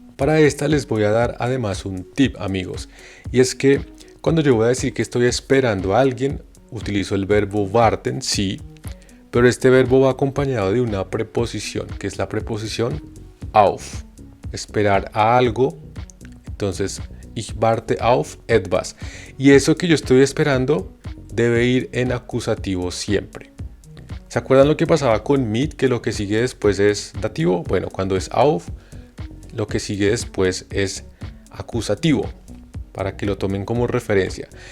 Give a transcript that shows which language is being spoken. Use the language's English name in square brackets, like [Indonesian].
[Spanish] Para esta les voy a dar además un tip, amigos. Y es que cuando yo voy a decir que estoy esperando a alguien, utilizo el verbo warten, sí. Pero este verbo va acompañado de una preposición, que es la preposición auf. Esperar a algo. Entonces, [German] ich warte auf etwas. [Spanish] Y eso que yo estoy esperando debe ir en acusativo siempre. ¿Se acuerdan lo que pasaba con mit? Que lo que sigue después es dativo. Bueno, cuando es auf, lo que sigue después es acusativo, para que lo tomen como referencia.